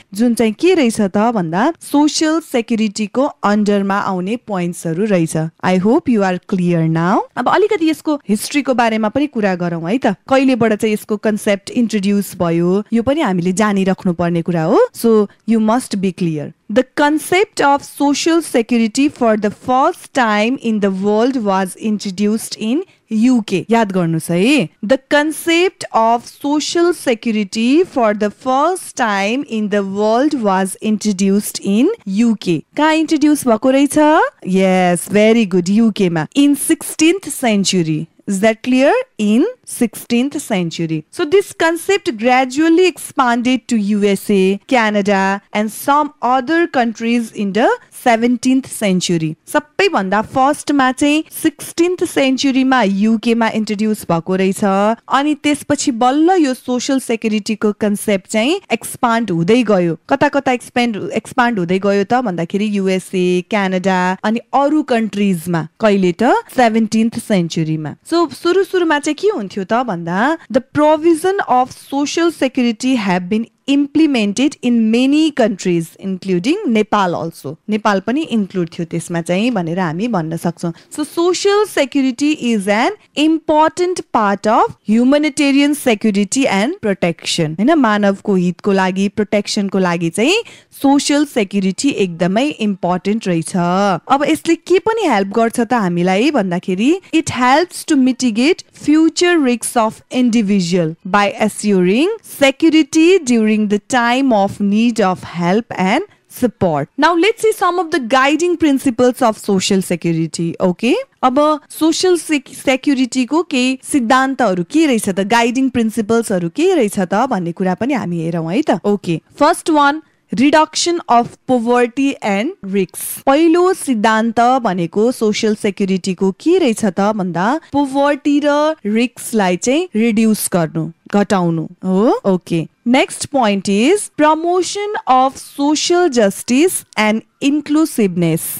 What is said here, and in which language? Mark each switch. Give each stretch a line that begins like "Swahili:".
Nepali: जुन चाहिँ के रहेछ त भन्दा सोशल सेक्युरिटीको अन्डरमा आउने पोइन्ट्सहरू रहेछ
English: I hope you are clear now
Nepali: अब अलिकति यसको हिस्ट्रीको बारेमा पनि कुरा गरौँ है त कहिलेबाट चाहिँ यसको कन्सेप्ट इन्ट्रोड्युस भयो यो पनि हामीले जानिराख्नु पर्ने कुरा हो
English: So you must be clear The concept of social security for the first time in the world was introduced in UK.
Nepali: याद गर्नुस् है
English: The concept of social security for the first time in the world was introduced in UK.
Nepali: कहाँ introduce भएको रहेछ?
English: Yes, very good. UK मा in 16th century. Is that clear? In 16th century. So this concept gradually expanded to USA, Canada and some other countries in the 17th century.
Nepali: सबैभन्दा first मा चाहिँ 16th century मा UK मा introduce भएको रहेछ अनि त्यसपछि बल्ल यो सोशल सेक्युरिटीको कन्सेप्ट चाहिँ एक्सपान्ड हुँदै गयो कता कता एक्सपान्ड हुँदै गयो त भन्दाखेरि USA, क्यानाडा अनि अरू कन्ट्रीजमा कहिले त 17th century मा सो सुरुमा चाहिँ के हुन्थ्यो त भन्दा
English: The provision of social security have been implemented in many countries including Nepal also.
Nepali: Nepal पनि इन्क्लुड थियो त्यसमा चाहिँ भनेर हामी भन्न सक्छौं.
English: So social security is an important part of humanitarian security and protection.
Nepali: हैन, मानवको हितको लागि, प्रोटेक्सनको लागि चाहिँ सोशल सेक्युरिटी एकदमै इम्पोर्टेन्ट रहेछ. अब यसले के पनि हेल्प गर्छ त हामीलाई भन्दाखेरि
English: It helps to mitigate future risk of individual by assuring security during the time of need of help and support. Now let's see some of the guiding principles of social security. Okay?
Nepali: अब social security को के सिद्धान्तहरु के रहेछ त, guiding प्रिन्सिपल्सहरु के रहेछ त भन्ने कुरा पनि हामी हेरौं है त.
English: Okay, first one, reduction of poverty and risk.
Nepali: पहिलो सिद्धान्त भनेको सोशल सेक्युरिटी को के रहेछ त भन्दा पोभर्टी र रिस्कलाई चाहिँ रिड्युस गर्नु, घटाउनु हो.
English: Okay, next point is promotion of social justice and inclusiveness.